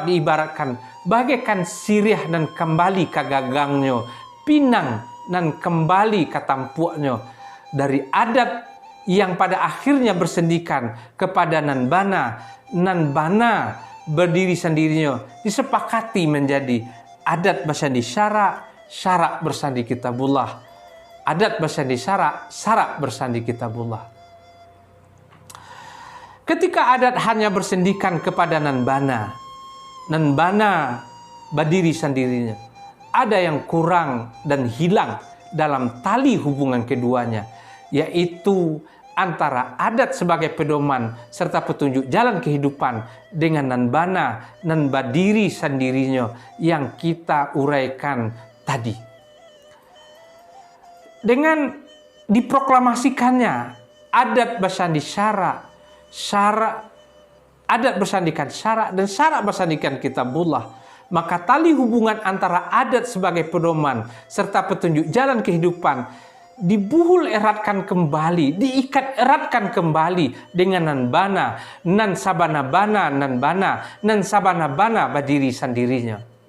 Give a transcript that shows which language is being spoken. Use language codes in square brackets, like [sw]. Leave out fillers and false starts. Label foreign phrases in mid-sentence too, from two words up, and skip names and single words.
[id] diibaratkan bagaikan [min] siriah dan kembali kagagangnya, pinang dan kembali katampuaknya [id] dari adat yang pada akhirnya bersendikan kepada [min] nan bana berdiri sendirinya [id] disepakati menjadi adat bersandi syarak bersandi kitabullah, adat bersandi syarak bersandi kitabullah. Ketika adat hanya bersendikan kepada [min] nan bana berdiri sendirinya, [id] ada yang kurang dan hilang dalam tali hubungan keduanya, yaitu antara adat sebagai pedoman serta petunjuk jalan kehidupan dengan nan berdiri sendirinya yang kita uraikan tadi. Dengan diproklamasikannya adat bersandi adat bersandikan syarak dan syarak bersandikan kitabullah, maka tali hubungan antara adat sebagai pedoman serta petunjuk jalan kehidupan dibuhul eratkan kembali, diikat eratkan kembali dengan [min] nan sabana bana berdiri sendirinya.